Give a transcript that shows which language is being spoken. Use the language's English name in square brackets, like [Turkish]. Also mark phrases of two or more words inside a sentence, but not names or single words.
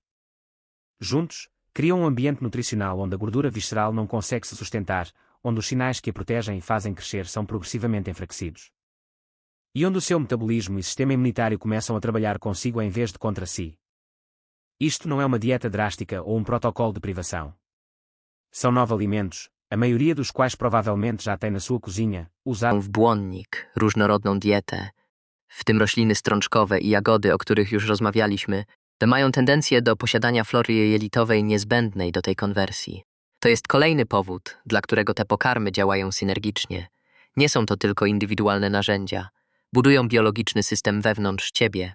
[Portuguese] Juntos, criam um ambiente nutricional onde a gordura visceral não consegue se sustentar, onde os sinais que a protegem e fazem crescer são progressivamente enfraquecidos. E onde o seu metabolismo e sistema imunitário começam a trabalhar consigo em vez de contra si. Isto não é uma dieta drástica ou um protocolo de privação. São 9 alimentos, a maioria dos quais provavelmente já tem na sua cozinha, usado [Polish] w błonnik różnorodną dietę, w tym rośliny strączkowe i jagody, o których już rozmawialiśmy, te mają tendencję do posiadania flory jelitowej niezbędnej do tej konwersji. To jest kolejny powód, dla którego te pokarmy działają synergicznie. Nie są to tylko indywidualne narzędzia. Budują biologiczny system wewnątrz ciebie.